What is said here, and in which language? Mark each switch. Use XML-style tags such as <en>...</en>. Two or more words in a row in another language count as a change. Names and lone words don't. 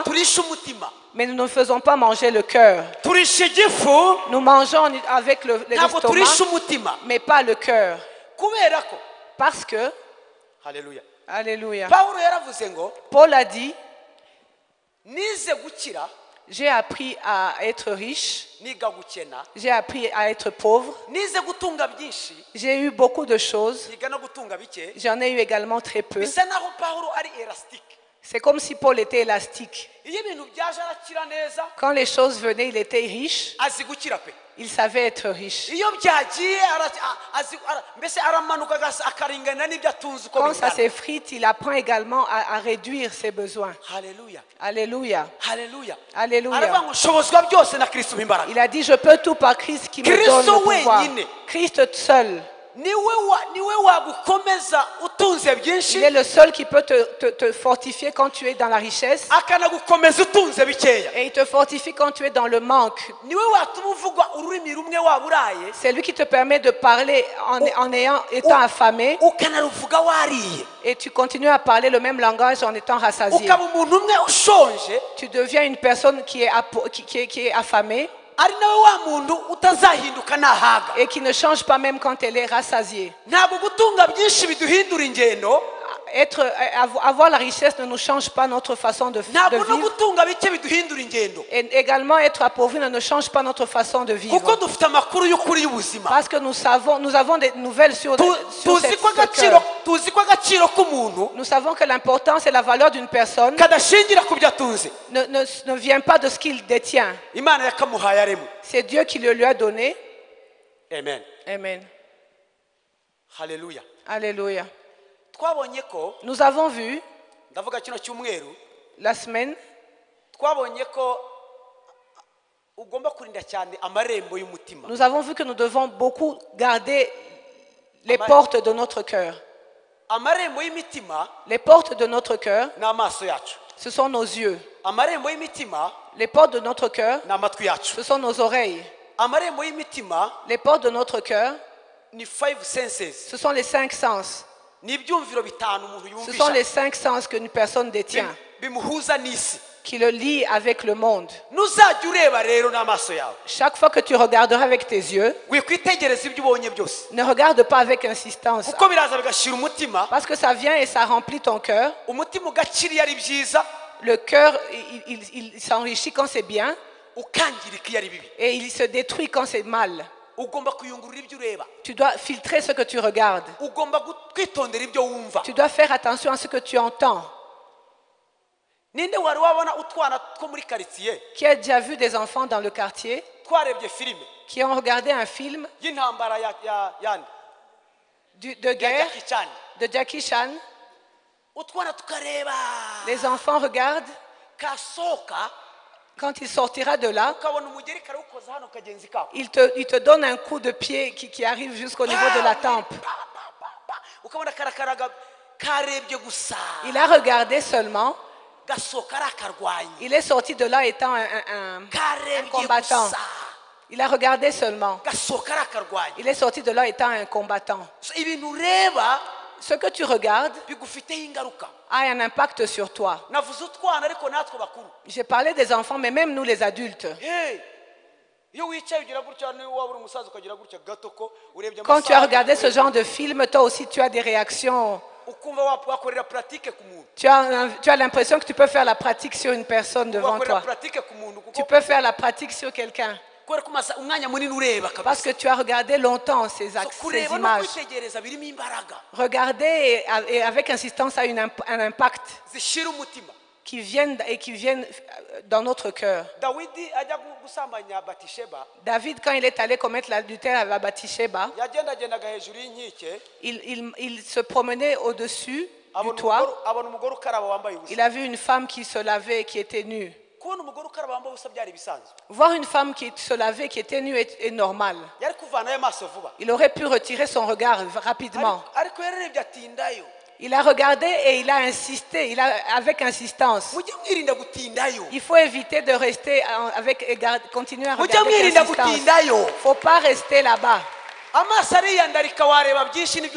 <rw>turisha umutima</rw> <fr>mais nous ne faisons pas manger le cœur.</fr> <rw>turisha igifu</rw> <fr>Nous mangeons avec</fr> <rw>ntabwo turisha</rw> <fr>l'estomac,</fr> <rw>umutima</rw> <fr>mais pas le cœur.</fr> <rw>kubera ko</rw> <fr>Parce que,</fr> <rw>haleluya</rw> <fr>alléluia,</fr> <rw>pawulo yaravuze ngo</rw> <fr>Paul a dit,</fr> <rw>nize gukira</rw> <fr>j'ai appris à être riche,</fr> <rw>niga gukena</rw> <fr>j'ai appris à être pauvre,</fr> <rw>nize gutunga byinshi</rw> <fr>j'ai eu beaucoup de choses,</fr> <rw>niga no gutunga bike</rw> <fr>j'en ai eu également très peu.</fr> <rw>bisa naho pawulo ari elastique</rw> <fr>C'est comme si Paul était élastique.</fr> <rw>iyo ibintu byaje arakira neza</rw> <fr>Quand les choses venaient, il était riche.</fr> <rw>azi gukira pe</rw> <fr>Il savait être riche.</fr> <rw>iyo byagiye mbese aramanuka akaringana n'ibyo atunze uko</rw> <fr>Quand ça</fr> <rw>bingana.</rw> <fr>s'effrite, il apprend également à réduire ses besoins.</fr> <rw>Haleluya,</rw> <fr>Alléluia.</fr> <rw>haleluya,</rw> <fr>Alléluia.</fr> <rw>aravuga ngo nshobozwa byose na Kristo umpa imbaraga.</rw> <fr>Il a dit, je peux tout par Christ qui me Christo donne le pouvoir.</fr> <rw>wenyine.</rw> <fr>Christ seul.</fr> <rw>niwe wagukomeza utunze byinshi</rw> <fr>Il est le seul qui peut te fortifier quand tu es dans la richesse.</fr> <rw>akanagukomeza utunze bikeya.</rw> <fr>Et il te fortifie quand tu es dans le manque.</fr> <rw>niwe watuma uvugwa ururimi rumwe waba uraye</rw> <fr>C'est lui qui te permet de parler étant affamé.</fr> <rw>ukanaruvuga wariye.</rw> <fr>Et tu continues à parler le même langage en étant rassasié.</fr> <rw>ukaba umuntu umwe ushonje</rw> <fr>Tu deviens une personne qui est affamée</fr> <rw>ari nawe wa muntu utazahinduka nahaga.</rw> <fr>et qui ne change pas même quand elle est rassasiée.</fr> <rw>ntabwo gutunga byinshi biduhindura ingendo,</rw> <fr>Avoir la richesse ne nous change pas notre façon de</fr> <rw>ntabwo no</rw> <fr>vivre.</fr> <rw>gutunga bike biduhindura ingendo,</rw> <fr>Et également être appauvri ne change pas notre façon de</fr> <rw>kuko</rw> <fr>vivre.</fr> <rw>dufite amakuru y'ukuri y'ubuzima.</rw> <fr>Parce que nous avons des nouvelles sur</fr> <rw>tuzi ko</rw> <fr>ce</fr> <rw>agaciro</rw> <fr>cœur.</fr> <rw>tuzi ko agaciro k'umuntu</rw> <fr>Nous savons que l'importance et la valeur d'une personne</fr> <rw>kadashingira ku byo atunze.</rw> <fr>ne vient pas de ce qu'il détient.</fr> <rw>imana yakamuhaye aremwe.</rw> <fr>C'est Dieu qui le lui a donné.</fr> <rw>Amen.</rw> <fr>Amen.</fr> <rw>Haleluya.</rw> <fr>Alléluia.</fr> <rw>twabonye ko</rw> <fr>Nous avons vu</fr> <rw>ndavuga kino cyumweru</rw> <fr>la semaine,</fr> <rw>twabonye ko ugomba kurinda cyane amarembo y'umutima.</rw> <fr>nous avons vu que nous devons beaucoup garder les portes de notre cœur.</fr> <rw>amarembo y'imitima</rw> <fr>Les portes de notre cœur,</fr> <rw>ni amaso yacu.</rw> <fr>ce sont nos yeux.</fr> <rw>amarembo y'imitima</rw> <fr>Les portes de notre cœur,</fr> <rw>ni amatwi yacu.</rw> <fr>ce sont nos oreilles.</fr> <rw>amarembo y'imitima</rw> <fr>Les portes de notre cœur,</fr> <rw>ni 5 senses,</rw> <fr>ce sont les 5 sens.</fr> <rw>ni ibyumviro bitanu umuntu</rw> <fr>Ce sont les</fr> <rw>yumvisha</rw> <fr>5 sens qu'une personne détient,</fr> <rw>bimuhuza n'isi.</rw> <fr>qui le lient avec le monde.</fr> <rw>nuzajya ureba rero n'amaso yawe,</rw> <fr>Chaque fois que tu regarderas avec tes yeux,</fr> <rw>wikwitegereza ibyo ubonye byose,</rw> <fr>ne regarde pas avec insistance.</fr> <rw>kuko biraza bigashira umutima.</rw> <fr>Parce que ça vient et ça remplit ton cœur.</fr> <rw>umutima ugakira iyo ari byiza,</rw> <fr>Le cœur, il s'enrichit quand c'est bien</fr> <rw>ukangirika iyo ari bibi.</rw> <fr>et il se détruit quand c'est mal.</fr> <rw>ugomba kuyungurura ibyo ureba,</rw> <fr>Tu dois filtrer ce que tu regardes.</fr> <rw>ugomba kwitondera ibyo wumva.</rw> <fr>Tu dois faire attention à ce que tu entends.</fr> <rw>ninde wari wabona utwana two muri karitsiye</rw> <fr>Qui a déjà vu des enfants dans le quartier</fr> <rw>twarebye filime</rw> <fr>qui ont regardé un film</fr> <rw>y'intambara yandi</rw> <fr>de</fr> <rw>ya</rw> <fr>guerre Jackie Chan, de Jackie Chan?</fr> <rw>utwana tukareba</rw> <fr>Les enfants regardent.</fr> <rw>kasohoka</rw> <fr>Quand il sortira de là,</fr> <rw>ukabona umugeri karawukoza hano kagenzi kako,</rw> <fr>il te donne un coup de pied qui arrive jusqu'au niveau de la tempe.</fr> <rw>ukabona karakaraga karebye gusa,</rw> <fr>Il a regardé seulement.</fr> <rw>gasohoka ari akarwanyi,</rw> <fr>Il est sorti de là étant un</fr> <rw>karebye</rw> <fr>combattant.</fr> <rw>gusa,</rw> <fr>Il a regardé seulement.</fr> <rw>gasohoka ari akarwanyi.</rw> <fr>Il est sorti de là étant un combattant.</fr> <rw>So, ibintu ureba</rw> <fr>Ce que tu regardes</fr> <rw>bigufiteho ingaruka.</rw> <fr>a un impact sur toi.</fr> <rw>navuze utwana ariko natwe bakuru.</rw> <fr>J'ai parlé des enfants, mais même nous les adultes.</fr> <rw>Hey, iyo wicaye ugira gutya, niba waba uri umusaza ukagira gutya gato ko urebye</rw> <fr>Quand tu as</fr> <rw>amasaha,</rw> <fr>regardé ce genre de film, toi aussi tu as des réactions.</fr> <rw>ukumva wakorera pratique ku muntu,</rw> <fr>Tu as l'impression que tu peux faire la pratique sur une personne devant</fr> <rw>wakorera</rw> <fr>toi.</fr> <rw>pratique ku muntu</rw> <fr>Tu</fr> <rw>kuko</rw> <fr>peux faire la pratique sur quelqu'un.</fr> <rw>kubera ko umwanya munini ureba</rw> <fr>Parce</fr> <rw>kabisa.</rw> <fr>que tu as regardé longtemps ces</fr> <rw>So, kureba no</rw> <fr>images.</fr> <rw>kwitegereza birimo imbaraga</rw> <fr>Regarder et avec insistance a un impact</fr> <rw>zishira umutima.</rw> <fr>qui viennent dans notre cœur.</fr> <rw>Dawidi ajya gusambanya Batisheba,</rw> <fr>David, quand il est allé commettre l'adultère à Bathsheba,</fr> <rw>yagendagendaga hejuru y'inkike,</rw> <fr>il se promenait au-dessus du</fr> <rw>abona</rw> <fr>toit.</fr> <rw>umugore ukaraba wambaye ubusa.</rw> <fr>Il a vu une femme qui se lavait et qui était nue.</fr> <rw>kubona umugore ukaraba wambaye ubusa byari bisanzwe,</rw> <fr>Voir une femme qui se lavait, qui était nue, est normal.</fr> <rw>yari kuvanayo amaso vuba,</rw> <fr>Il aurait pu retirer son regard rapidement.</fr> <rw>ariko yararebye atindayo.</rw> <fr>Il a regardé et il a insisté, avec insistance.</fr> <rw>mujye mwirinda gutindayo,</rw> <fr>Il faut éviter de rester continuer à</fr> <rw>mujye</rw> <fr>regarder avec</fr> <rw>mwirinda</rw> <fr>insistance.</fr> <rw>gutindayo.</rw> <fr>Il ne faut pas rester là-bas.</fr> <rw>amaso ariyandarika wareba byinshi n'ibyo</rw>